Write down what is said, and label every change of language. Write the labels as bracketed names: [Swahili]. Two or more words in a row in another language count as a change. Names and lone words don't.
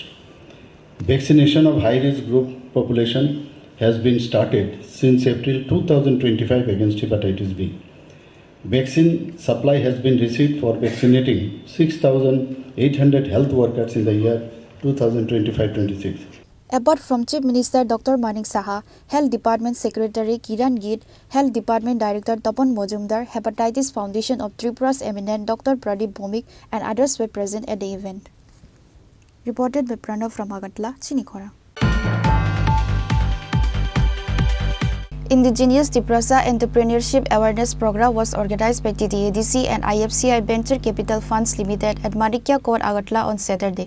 [English] Vaccination of high-risk group population has been started since April 2025 against hepatitis B. Vaccine supply has been received for vaccinating 6,800 health workers in the year 2025-26. Apart from Chief Minister Dr. Manik Saha, Health Department Secretary Kiran Git, Health Department Director Tapan Mojumdar, Hepatitis Foundation of Tripura's eminent Dr. Pradeep Bhomik, and others were present at the event. Reported by Pranav from Agartala, Chini Khorang. Indigenous Tripura Entrepreneurship Awareness Program was organized by TTADC and IFCI Venture Capital Funds Limited at Madikya Court, Agartala on Saturday.